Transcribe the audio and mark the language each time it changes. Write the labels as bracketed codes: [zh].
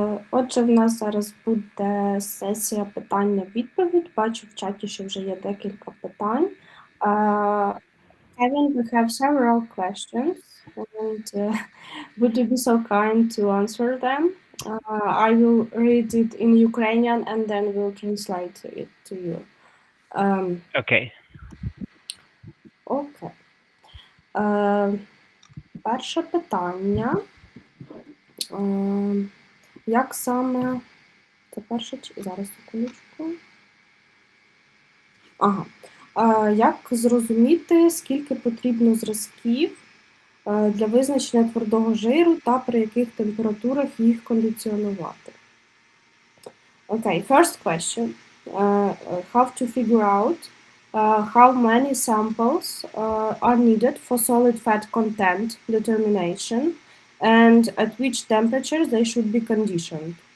[uk] Отже, в нас зараз буде сесія питання-відповідь. Бачу в чаті, що вже є декілька питань. [en] Kevin, we have several questions, and would you be so kind to answer them? I will read it in Ukrainian and then we'll translate it to you. Okay. [uk] Окей. Перше питання. Як саме... Це перше... Зараз, секундочку. Ага. Як зрозуміти, скільки потрібно зразків для визначення твердого жиру та при яких температурах їх кондиціонувати? [en] Okay, first question. How to figure out how many samples are needed for solid fat content determination and at which temperatures they should be conditioned?